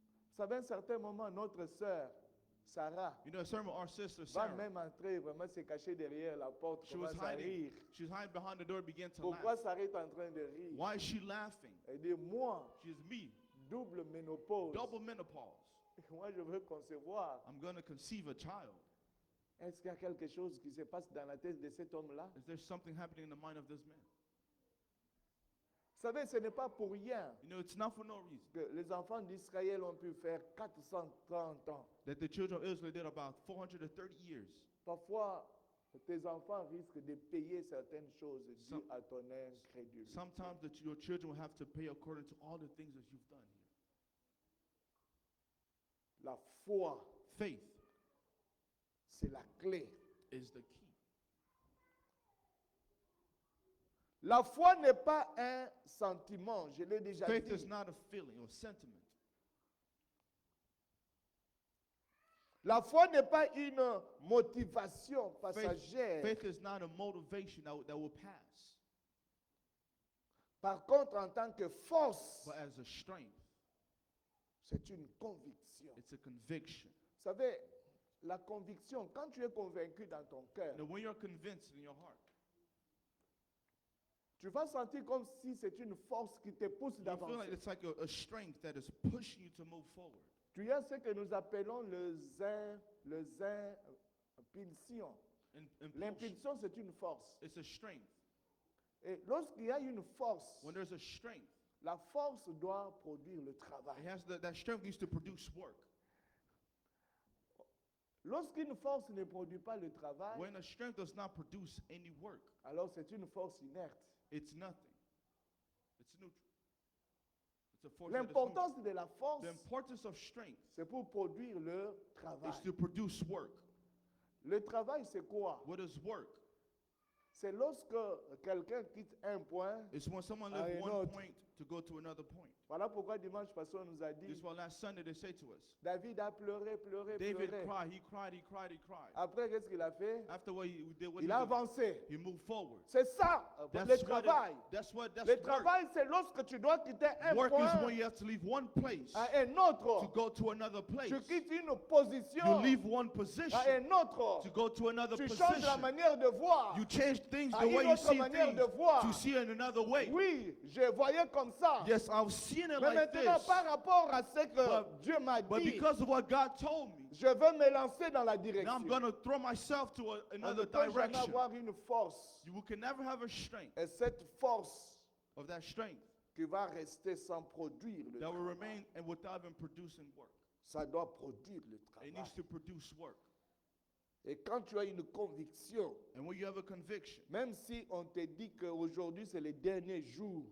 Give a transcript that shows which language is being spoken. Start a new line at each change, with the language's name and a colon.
French: Vous savez, à un certain moment, notre sœur, Sarah,
English: You know, a sermon, our sister
French: va
English: Sarah,
French: même entrer, vraiment se cacher derrière la porte,
English: she was
French: commence à
English: hiding.
French: rire.
English: She was hiding behind the door, began to
French: Pourquoi
English: laugh.
French: Sarah est en train de rire?
English: Why is she laughing?
French: Elle dit, moi,
English: She's me,
French: double ménopause,
English: double menopause.
French: moi je veux concevoir.
English: I'm going to conceive a child.
French: Est-ce qu'il y a quelque chose qui se passe dans la tête de cet homme-là?
English: Is there something happening in the mind of this man?
French: Vous savez, ce n'est pas pour rien
English: You know, it's not for no reason
French: que les enfants d'Israël ont pu faire 430 ans.
English: that the children of Israel did about 430 years.
French: Parfois, tes enfants risquent de payer certaines choses dues
English: Some-
French: à ton incrédulité.
English: Sometimes your children will have to pay according to all the things that you've done here.
French: La foi,
English: Faith
French: c'est la clé.
English: is the key.
French: La foi n'est pas un sentiment, je l'ai déjà
English: Faith
French: dit.
English: is not a feeling or sentiment.
French: La foi n'est pas une motivation passagère.
English: Faith is not a motivation that will pass,
French: Par contre, en tant que force,
English: but as a strength.
French: c'est une conviction.
English: It's a conviction.
French: Vous savez, la conviction, quand tu es convaincu dans ton cœur,
English: Now, when you're convinced in your heart,
French: tu vas sentir comme si c'est une force qui te pousse
English: you feel like
French: d'avancer.
English: it's like a strength that is pushing you to move forward.
French: Tu as ce que nous appelons impulsion.
English: Impulsion.
French: L'impulsion, c'est une force.
English: It's a strength.
French: Et lorsqu'il y a une force,
English: When there's a strength,
French: la force doit produire le
English: it
French: travail.
English: has that strength needs to produce work.
French: Lorsqu'une force ne produit pas le travail,
English: When a strength does not produce any work,
French: alors c'est une force inerte.
English: it's nothing. It's neutral. It's a force that is
French: L'importance de la force,
English: neutral. The importance of strength
French: c'est pour produire le travail.
English: is to produce work.
French: Le travail, c'est quoi?
English: What is work?
French: C'est lorsque quelqu'un quitte un point.
English: It's when someone Ah, leaves
French: et
English: one
French: l'autre.
English: point to go to another point.
French: Voilà pourquoi dimanche passé, on nous a
English: This
French: dit,
English: is why last Sunday they say to us,
French: David a pleuré, pleuré,
English: David
French: pleuré.
English: cried, he cried, he cried, he cried.
French: Après, qu'est-ce qu'il a fait?
English: After what he did, what
French: Il a
English: he did,
French: avancé.
English: he moved forward.
French: C'est ça, le
English: That's
French: travail.
English: that's
French: Le
English: work.
French: travail, c'est lorsque tu dois quitter un
English: Work is when
French: point
English: you have to leave one place
French: à un
English: to
French: autre.
English: go to another place.
French: Tu quittes une
English: You
French: position
English: leave one
French: à
English: position
French: un autre.
English: to go to another
French: Tu changes la
English: position.
French: manière de voir.
English: You change things
French: à
English: the
French: une
English: way you
French: autre
English: see
French: manière
English: things
French: de voir.
English: to see in another way.
French: Oui, je voyais comme ça.
English: Yes, I've seen it
French: Mais
English: like
French: maintenant,
English: this.
French: par rapport à ce que
English: But-
French: Dieu m'a
English: But
French: dit,
English: because of what God told me,
French: je veux me lancer dans la
English: now
French: direction.
English: I'm going to throw myself to
French: On ne
English: another
French: peut jamais
English: direction.
French: avoir une force.
English: You can never have a strength
French: Et cette force
English: of that strength
French: qui va rester sans produire le
English: that will
French: travail.
English: remain and without even producing work.
French: Ça doit produire le
English: It
French: travail.
English: needs to produce work.
French: Et quand tu as une conviction,
English: And when you have a conviction,
French: même si on te dit qu'aujourd'hui c'est le dernier jour,